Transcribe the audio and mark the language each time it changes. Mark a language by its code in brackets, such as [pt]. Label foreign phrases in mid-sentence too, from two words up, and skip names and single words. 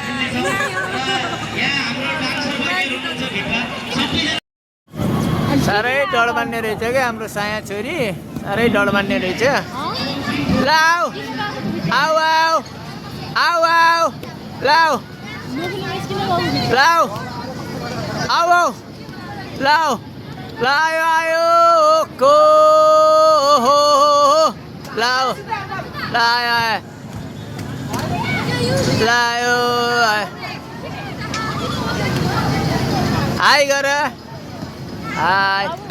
[ne] साह्रै डर मान्ने रहेछ क्या हाम्रो साया छोरी साह्रै डर मान्ने रहेछ लाउ आउ आउ आउ आउ लाउ लाउ आउ आउ लाउ लायो आयो को लाओ लायो लायो हाई गर हाई